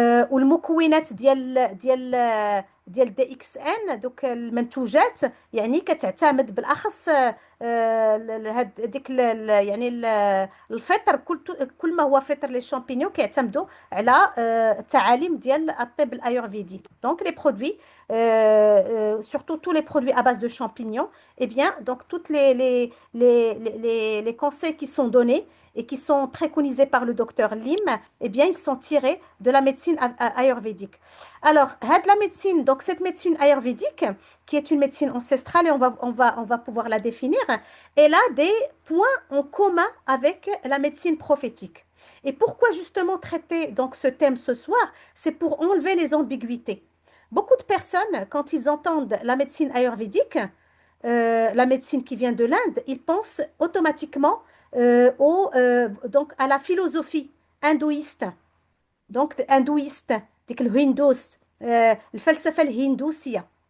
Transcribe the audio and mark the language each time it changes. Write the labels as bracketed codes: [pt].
[ar] والمكونات ديال دي اكس ان دوك المنتوجات يعني كتعتمد بالاخص هاد ديك يعني الفطر كل ما هو فطر لي شامبينيون كيعتمدوا على التعاليم ديال الطب الايورفيدي. [fr] دونك لي برودوي surtout tous les produits à base de champignons, et bien donc toutes les conseils qui sont donnés et qui sont préconisés par le docteur Lim, eh bien, ils sont tirés de la médecine ayurvédique. Alors, la médecine, donc cette médecine ayurvédique, qui est une médecine ancestrale, et on va pouvoir la définir, elle a des points en commun avec la médecine prophétique. Et pourquoi justement traiter donc ce thème ce soir? C'est pour enlever les ambiguïtés. Beaucoup de personnes, quand ils entendent la médecine ayurvédique, la médecine qui vient de l'Inde, ils pensent automatiquement donc à la philosophie hindouiste. Donc hindouiste, [ar] ديك الهندوس الفلسفة الهندوسية.